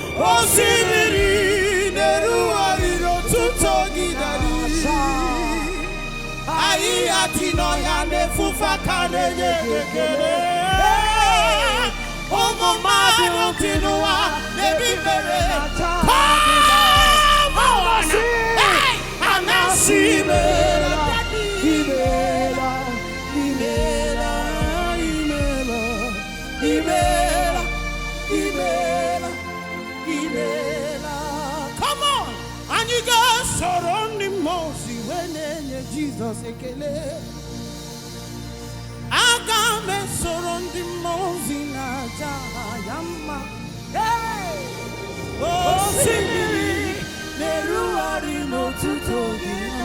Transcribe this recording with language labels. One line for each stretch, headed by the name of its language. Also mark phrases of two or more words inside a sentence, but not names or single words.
Igbo: Osimiri na-erugharị n'otuto gị, Daddy. Ahịhịa dị n'ọhịa na-efufe aka na-enye gị ekele. Ụmụ mmadụ dị n'ụwa na-ebi mere.
English: Come on!
Igbo: Hey! Anasi mere. Imela, imela, Imela, imela, imela, imela, imela.
English: Come on!
Igbo: Anyị ga-esoro ndị mmụọ ozi wee na-enye Jizọs ekele. Aga m esoro ndị mmụọ ozi na-aja aha ya mma. Hey! Osimiri na-erugharị n'otuto gị.